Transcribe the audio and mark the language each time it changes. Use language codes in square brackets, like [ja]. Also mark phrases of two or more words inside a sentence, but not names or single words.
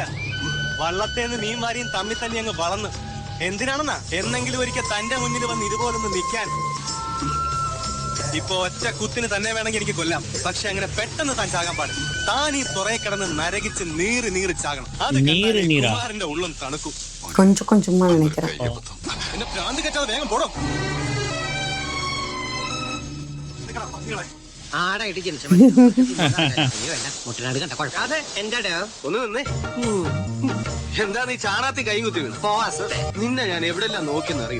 [ml] വള്ളത്തേന്ന് മീൻ വാരിയും തമ്മിൽ തന്നെ അങ്ങ് വളർന്ന്. എന്തിനാണെന്നാ എന്നെങ്കിലും ഒരിക്കൽ തന്റെ മുന്നിൽ വന്ന് ഇതുപോലൊന്ന് നിൽക്കാൻ. ഇപ്പൊ ഒറ്റ കുത്തിന് തന്നെ വേണമെങ്കിൽ എനിക്ക് കൊല്ലാം. പക്ഷെ അങ്ങനെ പെട്ടെന്ന് താൻ ചാകാൻ പാടില്ല. താൻ ഈ തുറയെ കിടന്ന് നരകിച്ച് നീറി നീറി ചാകണം. അത് നീറി നീറാ? കുമാരന്റെ ഉള്ളം തണുക്കും. [ta] கொஞ்சம் கொஞ்சமா நினைக்கிறேன். [ml] എന്നെ ഭ്രാന്ത് കെട്ടാതെ വേഗം പോടോ. ആടായിട്ട് ജനിച്ച മുട്ടനാട് കണ്ട കുഴപ്പം. അതെ എന്റെ ഒന്ന് നിന്നേ. എന്താ നീ ചാണാത്തി കൈ കുത്തി വീണു? നിന്നെ ഞാൻ എവിടെല്ലാം നോക്കിയെന്നറിയോ?